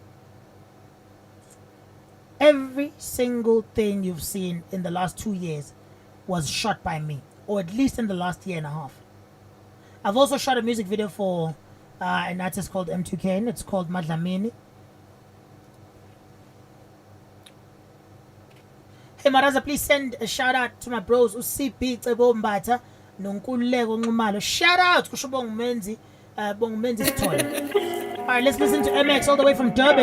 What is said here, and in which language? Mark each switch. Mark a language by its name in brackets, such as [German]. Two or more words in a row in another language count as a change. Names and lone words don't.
[English] Every single thing you've seen in the last 2 years was shot by me, or at least in the last year and a half. I've also shot a music video for an artist called M2K, and it's called Madlamini. Hey Maraza, please send a shout out to my bros UCP Cebo Mbata Nonkululeko Nxumalo. Shout out kusho Bongmenzi Bongmenzi Sithole. Alright, let's listen to MX all the way from Durban.